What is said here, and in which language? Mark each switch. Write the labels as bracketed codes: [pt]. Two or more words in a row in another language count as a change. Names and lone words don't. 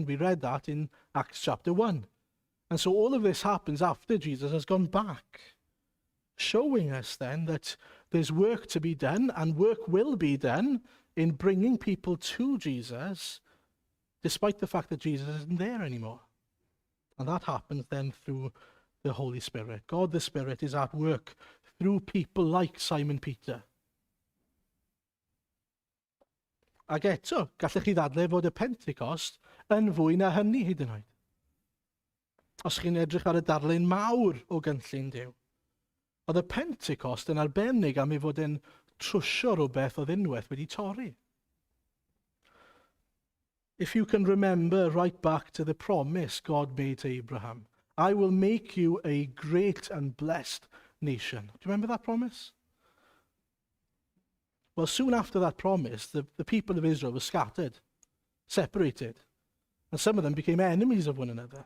[en] We read that in Acts chapter 1. And so all of this happens after Jesus has gone back, showing us then that there's work to be done, and work will be done in bringing people to Jesus, despite the fact that Jesus isn't there anymore. And that happens then through the Holy Spirit. God the Spirit is at work through people like Simon Peter. [cy] Ac eto, gallech chi ddadle fod y Pentecost yn fwy na hynny hyd yn oed. Os chi'n edrych ar y darlun mawr o gynllun Duw, oedd y Pentecost yn arbennig am ei fod yn trwsio rhywbeth oedd unwaith wedi torri. [en] If you can remember right back to the promise God made to Abraham, I will make you a great and blessed nation. Do you remember that promise? Well, soon after that promise, the people of Israel were scattered, separated, and some of them became enemies of one another.